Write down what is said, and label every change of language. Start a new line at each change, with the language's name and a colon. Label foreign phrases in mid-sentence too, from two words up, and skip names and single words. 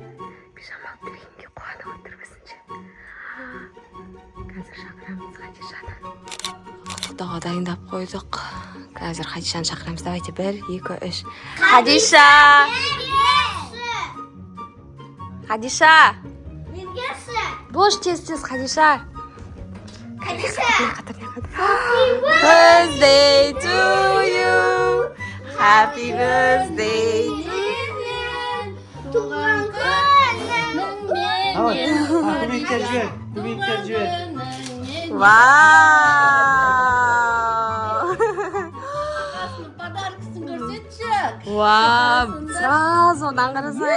Kazakh: Пижамалық бергенге қуанып отыр біздіңше. Қазір шақырамыз Хадишаны. Құттықтауға дайындап қойдық. Қазір Хадишаны шақырамыз.
Russian: Давайте 1, 2, 3. Хадиша! Хадиша!
Kazakh: Бош тез Хадиша!
English: Happy birthday to you. Happy birthday to you.
Kazakh: Туған Вау! Подаркасын көрсетші. Вау! Сразу қарасай.